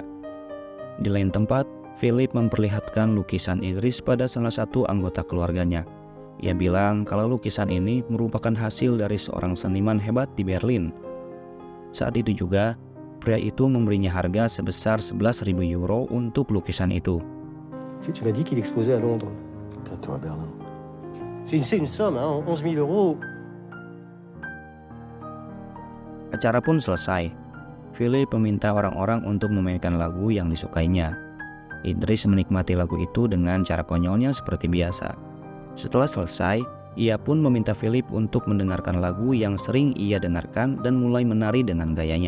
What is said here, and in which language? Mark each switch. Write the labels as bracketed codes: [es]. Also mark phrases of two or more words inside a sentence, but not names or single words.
[id] Di lain tempat, Philip memperlihatkan lukisan Idris pada salah satu anggota keluarganya. Ia bilang kalau lukisan ini merupakan hasil dari seorang seniman hebat di Berlin. Saat itu juga, pria itu memberinya harga sebesar 11.000 euro untuk lukisan itu. [fr] Tu m'as dit qu'il exposait à Londres. Bientôt à Berlin. C'est une somme, hein, 11 000 euros. [id] Acara pun selesai. Philip meminta orang-orang untuk memainkan lagu yang disukainya. Idris menikmati lagu itu dengan cara konyolnya seperti biasa. Setelah selesai, ia pun meminta Philip untuk mendengarkan lagu yang sering ia dengarkan dan mulai menari dengan gayanya.